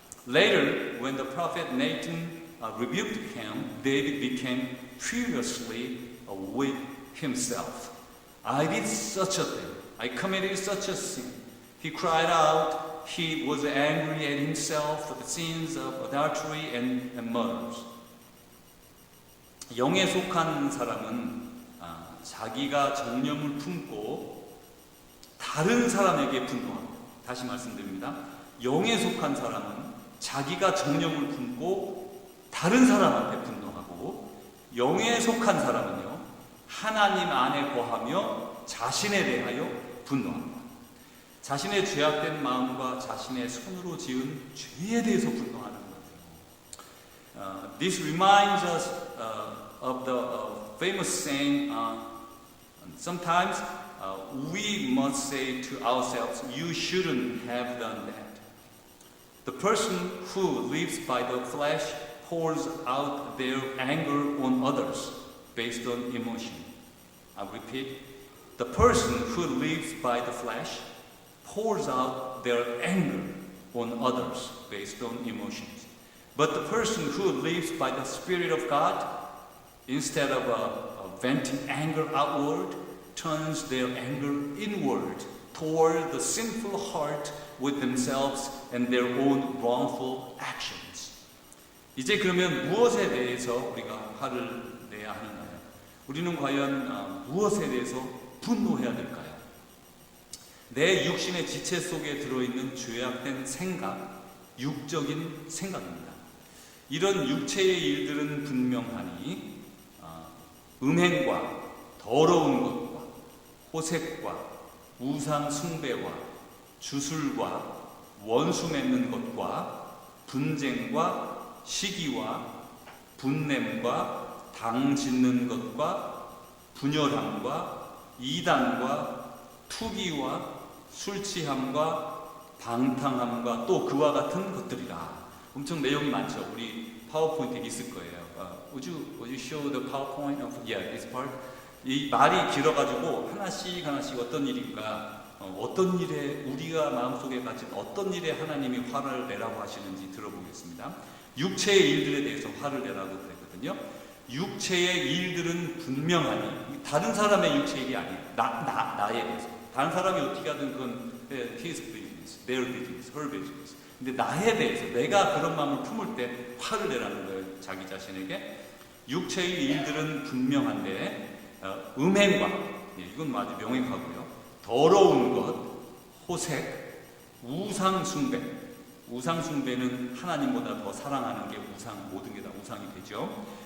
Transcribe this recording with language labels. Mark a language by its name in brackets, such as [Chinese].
[English] Later, when the prophet Nathan rebuked him, David became furiously with himself. I did such a thing. I committed such a sin. He cried out. He was angry at himself for the sins of adultery and murders. [Korean] 영에 속한 사람은 자기가 정념을 품고 다른 사람에게 분노합니다. 다시 말씀드립니다. 영에 속한 사람은 자기가 정념을 품고 다른 사람한테 분노하고 영에 속한 사람은요 하나님 안에 거하며 자신에 대하여 분노합니다. 자신의 죄악된 마음과 자신의 손으로 지은 죄에 대해서 분노하는 거예요. [English] This reminds us of the famous saying, sometimes we must say to ourselves, you shouldn't have done that. The person who lives by the flesh pours out their anger on others based on emotion. I repeat, the person who lives by the flesh pours out their anger on others based on emotions. But the person who lives by the Spirit of God, instead of venting anger outward, turns their anger inward toward the sinful heart with themselves and their own wrongful actions. [Korean] 이제 그러면 무엇에 대해서 우리가 화를 내야 하는가요? 우리는 과연 무엇에 대해서 분노해야 될까요? 내 육신의 지체 속에 들어있는 죄악된 생각, 육적인 생각입니다. 이런 육체의 일들은 분명하니 음행과 더러운 것과 호색과 우상 숭배와 주술과 원수 맺는 것과 분쟁과 시기와 분냄과 당 짓는 것과 분열함과 이단과 투기와 술 취함과 방탕함과 또 그와 같은 것들이라. 엄청 내용이 많죠. 우리 파워포인트에 있을 거예요. [English] Would you show the PowerPoint of this part? [Korean] 이 말이 길어가지고 하나씩 어떤 일인가 어떤 일에 우리가 마음속에 가진 어떤 일에 하나님이 화를 내라고 하시는지 들어보겠습니다. 육체의 일들에 대해서 화를 내라고 그랬거든요. 육체의 일들은 분명하니 다른 사람의 육체의 일이 아니에요. 나에 대해서. 다른 사람이 어떻게 하든 그건 [English] his business, their business, her business. [Korean] 근데 나에 대해서 내가 그런 마음을 품을 때 화를 내라는 거예요. 자기 자신에게. 육체의 일들은 분명한데 음행과 이건 아주 명확하고요. 더러운 것, 호색, 우상 숭배. 우상 숭배는 하나님보다 더 사랑하는 게 모든 게 다 우상이 되죠.